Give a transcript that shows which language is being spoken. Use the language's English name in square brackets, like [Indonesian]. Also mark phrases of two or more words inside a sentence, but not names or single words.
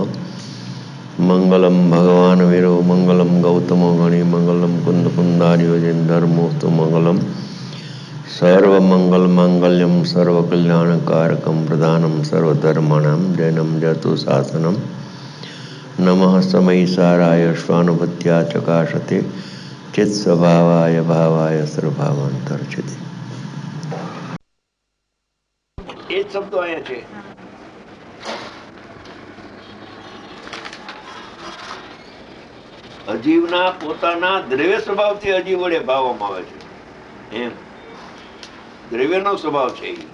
[Sanskrit] मंगलम भगवान वीरो मंगलम गौतमो गणि मंगलम कुंद कुंदारियोजन धर्मोस्तु मंगलम सर्वमंगल मांगल्यम सर्वकल्याणकारकम प्रधानम सर्वधर्माणां जैनम जतु शासनम नमः समय साराय स्वानुभूत्या चकाशते चित स्वभावाय भावाय सर्वभावांतर्चिते। [Gujarati] એ જ શબ્દો અહીંયા છે. અજીવના પોતાના દ્રવ્ય સ્વભાવથી અજીવ વડે ભાવવામાં આવે છે. એમ દ્રવ્યનો સ્વભાવ છે.